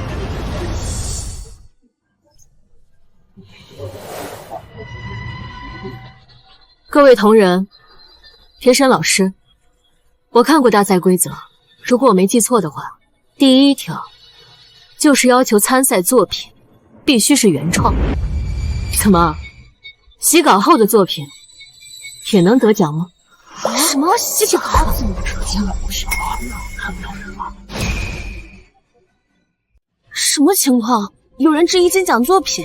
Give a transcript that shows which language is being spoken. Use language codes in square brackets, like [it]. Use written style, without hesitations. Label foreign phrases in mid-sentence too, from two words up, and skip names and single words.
[zh] 各位同仁，评審老師，我看過大賽規則，如果我沒記錯的話，第1條就是要求參賽作品必須是原創。怎麼，洗稿後的作品也能得獎嗎？什麼洗稿後怎麼得獎？什麼情況？有人質疑金獎作品？